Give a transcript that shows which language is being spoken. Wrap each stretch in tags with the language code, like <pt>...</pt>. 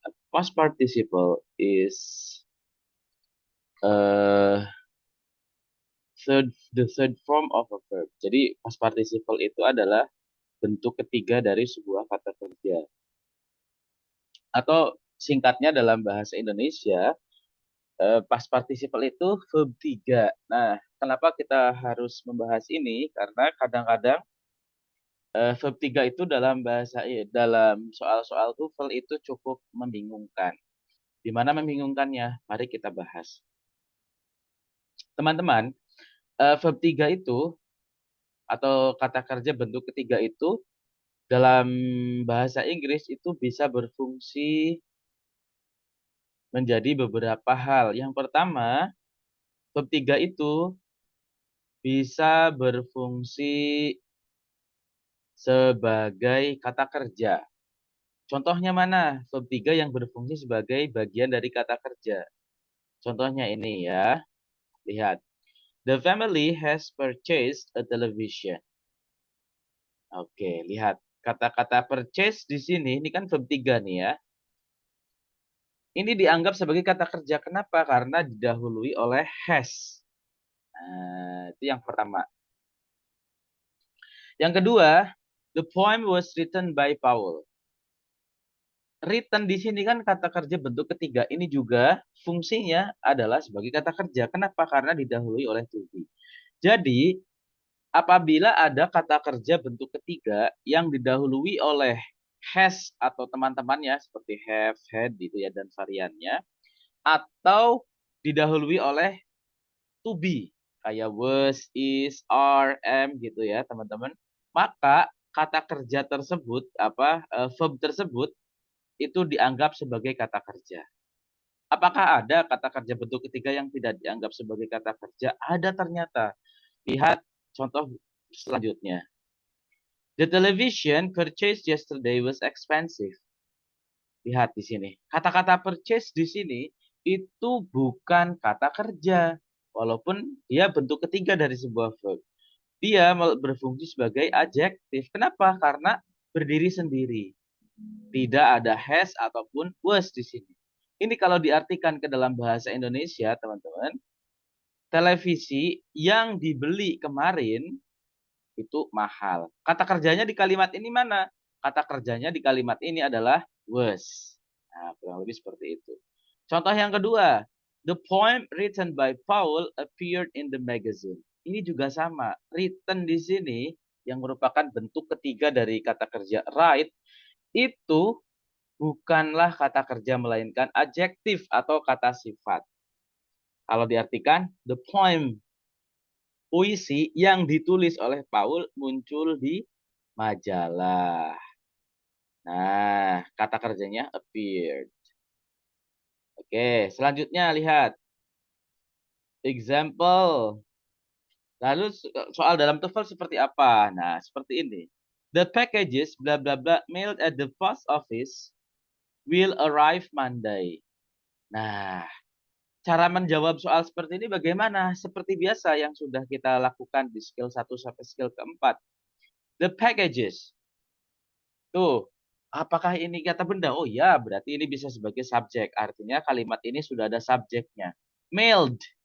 <en>Past participle is uh, the third form of a verb.</en> <id>Jadi past participle itu adalah bentuk ketiga dari sebuah kata kerja. Atau singkatnya dalam bahasa Indonesia, past participle itu verb 3. Nah, kenapa kita harus membahas ini? Karena kadang-kadang verb 3 itu dalam soal-soal TOEFL itu cukup membingungkan. Di mana membingungkannya? Mari kita bahas. Teman-teman, verb 3 itu atau kata kerja bentuk ketiga itu dalam bahasa Inggris itu bisa berfungsi menjadi beberapa hal. Yang pertama, verb 3 itu bisa berfungsi sebagai kata kerja. Contohnya mana? Verb 3 yang berfungsi sebagai bagian dari kata kerja. Contohnya ini ya. Lihat.</id> <en>The family has purchased a television.</en> <id>Oke, lihat. Kata-kata purchase di sini, ini kan verb 3 nih ya. Ini dianggap sebagai kata kerja. Kenapa? Karena didahului oleh has. Nah, itu yang pertama. Yang kedua,</id> <en>the poem was written by Paul.</en> <id>Written di sini kan kata kerja bentuk ketiga. Ini juga fungsinya adalah sebagai kata kerja. Kenapa? Karena didahului oleh to be. Jadi, apabila ada kata kerja bentuk ketiga yang didahului oleh has atau teman-temannya seperti have, had gitu ya dan variannya, atau didahului oleh to be kayak was, is, are, am gitu ya teman-teman, maka kata kerja tersebut verb tersebut itu dianggap sebagai kata kerja. Apakah ada kata kerja bentuk ketiga yang tidak dianggap sebagai kata kerja? Ada ternyata. Lihat contoh selanjutnya.</id> <en>The television purchased yesterday was expensive.</en> <id>Lihat di sini. Kata-kata purchase di sini itu bukan kata kerja. Walaupun dia bentuk ketiga dari sebuah verb. Dia berfungsi sebagai adjektif. Kenapa? Karena berdiri sendiri. Tidak ada has ataupun was di sini. Ini kalau diartikan ke dalam bahasa Indonesia, teman-teman, televisi yang dibeli kemarin itu mahal. Kata kerjanya di kalimat ini mana? Kata kerjanya di kalimat ini adalah was. Nah, kurang lebih seperti itu. Contoh yang kedua,</id> <en>the poem written by Paul appeared in the magazine.</en> <id>Ini juga sama. Written di sini yang merupakan bentuk ketiga dari kata kerja write itu bukanlah kata kerja melainkan adjektif atau kata sifat. Kalau diartikan,</id> <en>the poem,</en> <id>puisi yang ditulis oleh Paul muncul di majalah. Nah, kata kerjanya appeared. Oke, selanjutnya lihat. Example. Lalu soal dalam TOEFL seperti apa? Nah, seperti ini.</id> <en>The packages bla bla bla mailed at the post office will arrive Monday.</en> <id>Nah, cara menjawab soal seperti ini bagaimana? Seperti biasa yang sudah kita lakukan di skill 1 sampai skill keempat.</id> <en>The packages.</en> <id>Tuh, apakah ini kata benda? Oh ya, berarti ini bisa sebagai subjek. Artinya kalimat ini sudah ada subjeknya. Mailed.</id>